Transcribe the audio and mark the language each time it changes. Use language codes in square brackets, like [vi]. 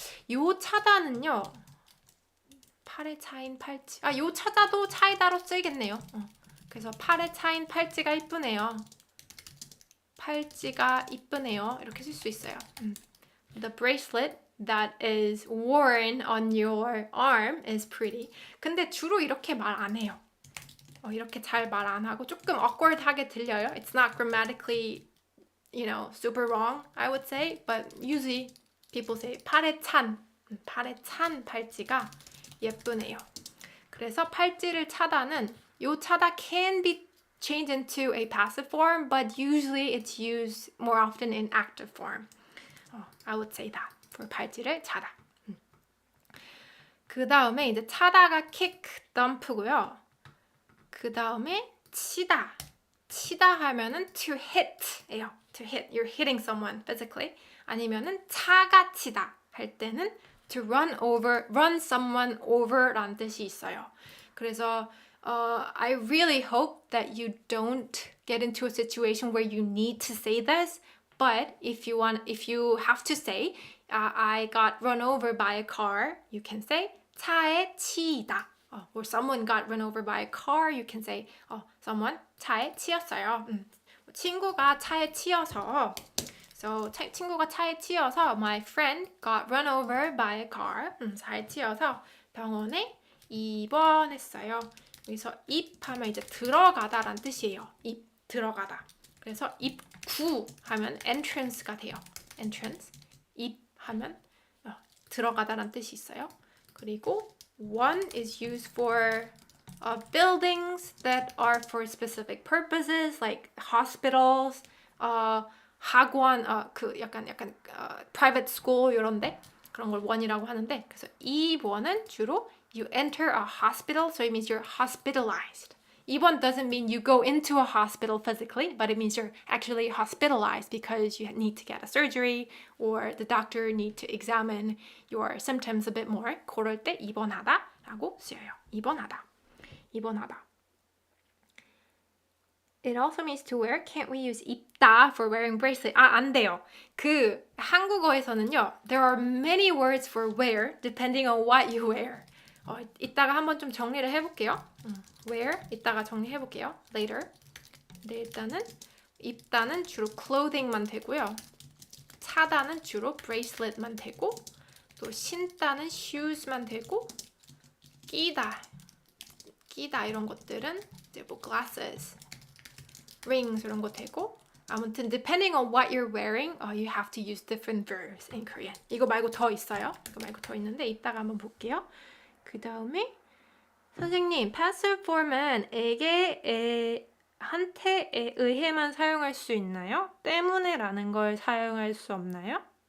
[ko] 요 차다는요. 팔에 차인 팔찌. 아, 요 차다도 차이다로 쓰이겠네요. 그래서 팔에 차인 팔찌가 이쁘네요. 팔찌가 이쁘네요. 이렇게 쓸 수 있어요. [en] The bracelet that is worn on your arm is pretty. [ko] 근데 주로 이렇게 말 안 해요. 이렇게 잘 말 안 하고 조금 awkward하게 들려요. [en] It's not grammatically, super wrong, I would say. But usually people say 팔에 찬 팔찌가 예쁘네요. [ko] 그래서 팔찌를 차다는 요 [en] 차다 can be changed into a passive form, but usually it's used more often in active form. I would say that for 팔찌를 차다. [ko] 그 다음에 이제 차다가 kick, dump고요. 그 다음에 치다 하면은 to hit예요. [en] To hit, you're hitting someone physically. [ko] 아니면은 차가 치다 할 때는 [en] to run someone over [ko] 라는 뜻이 있어요. [en] 그래서 I really hope that you don't get into a situation where you need to say this. But if you have to say, I got run over by a car, you can say 차에 치이다. Or someone got run over by a car, you can say someone 차에 치였어요. [ko] 친구가 차에 치여서 [en] So 친구가 차에 치여서 my friend got run over by a car. [ko] 차에 치여서 병원에 입원했어요. 여기서 입하면 이제 들어가다란 뜻이에요. 입 들어가다. 그래서 입구 하면 entrance가 돼요. [en] entrance. [ko] 입하면 들어가다란 뜻이 있어요. [en] 그리고 one is used for buildings that are for specific purposes, like hospitals, 학원, [ko] 그 약간 [en] private school [ko] 이런데 그런 걸 one이라고 하는데, 그래서 이 one은 주로 [en] you enter a hospital, so it means you're hospitalized. 입원 doesn't mean you go into a hospital physically, but it means you're actually hospitalized because you need to get a surgery or the doctor need to examine your symptoms a bit more. [ko] 그럴 때 입원하다라고 쓰여요. 입원하다. [en] It also means to wear. Can't we use 입다 for wearing bracelet? [ko] 안 돼요. 그 한국어에서는요, [en] there are many words for wear depending on what you wear. [ko] 이따가 한번 좀 정리를 해볼게요. wear 이따가 정리해볼게요. [en] later. [ko] 근데 일단은 입다는 주로 clothing만 되고요. 차다는 주로 bracelet만 되고, 또 신다는 shoes만 되고, 끼다 이런 것들은 이제 뭐 glasses, rings 이런 거 되고, 아무튼 [en] depending on what you're wearing, you have to use different verbs in Korean. [ko] 이거 말고 더 있어요. 이거 말고 더 있는데 이따가 한번 볼게요. 그 다음에 선생님, passive form은 에게, 한테에 의해만 사용할 수 있나요? 때문에라는 걸 사용할 수 없나요?